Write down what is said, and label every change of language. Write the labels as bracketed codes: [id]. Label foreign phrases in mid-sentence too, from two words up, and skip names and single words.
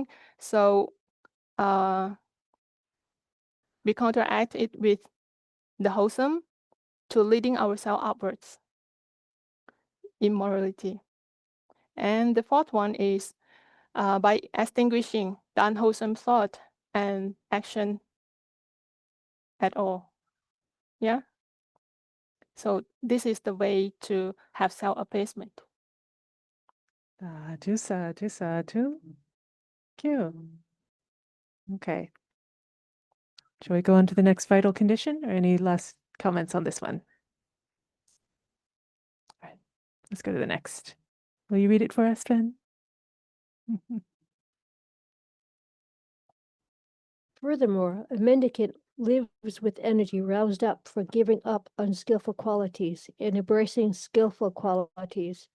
[en] So we counteract it with the wholesome to leading ourselves upwards in morality. And the fourth one is by extinguishing the unwholesome thought and action at all. Yeah. So this is the way to have self-abasement. [pi] Sadhu, sadhu, sadhu. [en] Thank you. Okay. Shall we go on to the next vital condition or any last comments on this one? All right, let's go to the next. Will you read it for us, Sven? Furthermore, a mendicant lives with energy roused up for giving up unskillful qualities and embracing skillful qualities.